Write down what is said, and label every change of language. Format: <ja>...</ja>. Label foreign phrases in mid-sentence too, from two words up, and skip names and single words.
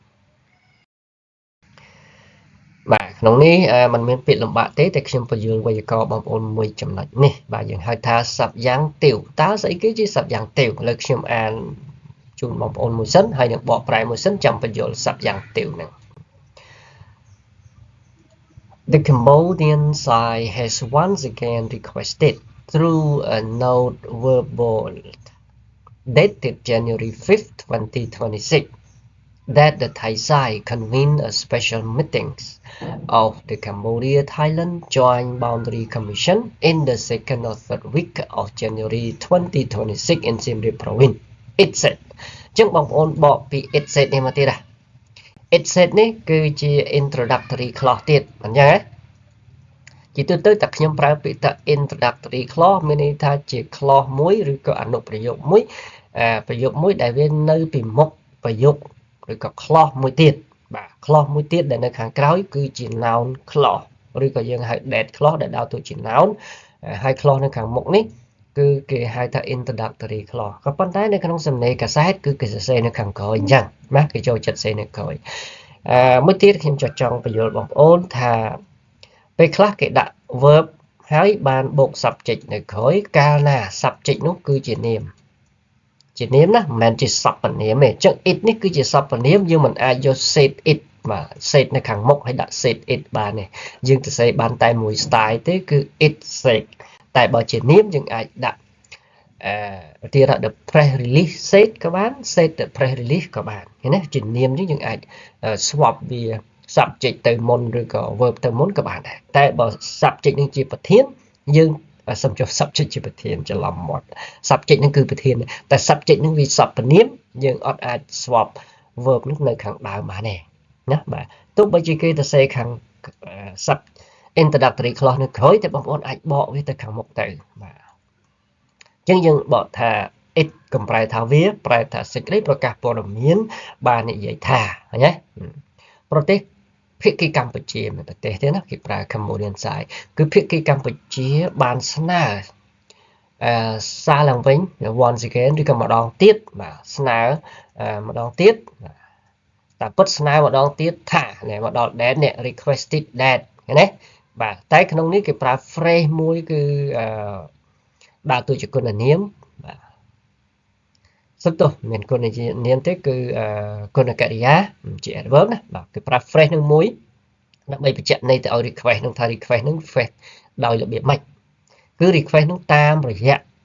<km>បាទក្នុងនេះมันមានពាក្យលំបាកទេតែខ្ញុំបញ្យល់វេយ្យាករណ៍បងប្អូនមួយចំណុចនេះបាទយើងហៅថាសព្ទយ៉ាងទាវតើស្អីគេជាសព្ទយ៉ាងទាវឥឡូវខ្ញុំអានជូនបងប្អូនមួយសិនហើយនឹងបកប្រែមួយសិនចាំបញ្យល់សព្ទយ៉ាងទាវហ្នឹង</km> <en>The Cambodian side has once again requested through a note verbal dated January 5th, 2026 that the Thai side convene a special meeting of the Cambodia-Thailand Joint Boundary Commission in the second or third week of January 2026 in Siem Reap province. It said</en> <km>ចឹងបងប្អូនបកពី</km> <en>it said</en> <km>នេះមកទៀតណា</km> <en>it said</en> <km>នេះគឺជា</km> <en>introductory clause</en> <km>ទៀតអញ្ចឹងហ៎ជាទូទៅតែខ្ញុំប្រើពាក្យថា</km> <en>introductory clause</en> <km>មានន័យថាជា clause មួយឬក៏អនុប្រយោគមួយប្រយោគមួយដែលវានៅពីមុខប្រយោគឬក៏ clause មួយទៀតបាទ clause មួយទៀតដែលនៅខាង ក្រោយគឺជា</km> <en>noun clause</en> <km>ឬក៏យើងហៅ</km> <en>dead clause</en> <km>ដែលដើរតួជា noun ហើយ clause នៅខាងមុខនេះគឺគេហៅថា</km> <en>introductory clause</en> <km>ក៏ប៉ុន្តែនៅក្នុងសំណេរកាសែតគឺគេសរសេរនៅខាងក្រោយអញ្ចឹងណាគេចូលចិត្តសរសេរនៅក្រោយមួយទៀតខ្ញុំច ង់បញ្យល់បងប្អូនថាពេលខ្លះគេដាក់ verb ហើយបានបូក subject នៅក្រោយកាលណា subject នោះគឺជានាមជានាមណាមិនមែនជាសព្វនាមទេអញ្ចឹង it នេះគឺជា សព្វនាមយើងមិនអាចយក</km> <en>said it</en> <km>បាទ said នៅខាងមុខហើយដាក់</km> <en>said it</en> <km>បានទេយើងទៅសេបានតែមួយ style ទេគឺ</km> <en>it said</en> <km>តែបើជានាមយើងអាចដាក់ទីរក</km> <en>the press release said</en> <km>ក៏បាន</km> <en>said the press release</en> <km>ក៏បានឃើញណាជានាមយើងអាច swap វា subject ទៅមុនឬក៏ verb ទៅមុនក៏បានដែរតែបើ subject នឹងជាប្រធានយើងសំចុះ subject ជាប្រធានច្រឡំមាត់ subject នឹងគឺប្រធានតែ subject នឹងវាសព្វនាមយើងអត់អាច</km> <en>swap verb</en> <km>នោះនៅខាងដើមបានទេណាបាទទោះបីជាគេទៅសេខាង</km> <en>sub introductory clause</en> <km>នៅក្រោយតែបងប្អូនអាចបកវាទៅខាងមុខទៅបាទអញ្ចឹងយើងបកថា it កំប្រែ ថាវាប្រែថាសេចក្តីប្រកាសព័ត៌មានបាននិយាយថាឃើញទេប្រទេសភាគីកម្ពុជាមានប្រទេសទេណាគេប្រើ</km> <en>Cambodian side</en> <km>គឺភាគីកម្ពុជាបានស្នើសារឡើងវិញ</km> <en>once again</en> <km>ឬក៏ម្ដងទៀតបាទស្នើម្ដងទៀតតែពិតស្នើម្ដងទៀតថាមកដល់ that នេះ</km> <en>requested that</en> <km>ឃើញទេបាទតែក្នុងនេះគេប្រើ phrase មួយគឺដើរតួជាគុណនាមបាទ សឹកទោះមានគុណនាមទេគឺគុណកិរិយាជា adverb ណាបាទគឺប្រើ phrase នឹងមួយដើម្បីបញ្ជាក់ន័យទៅឲ្យ request នឹងថា request នឹង request ដោយរបៀបម៉េចគឺ request នឹងតាមរយៈ</km>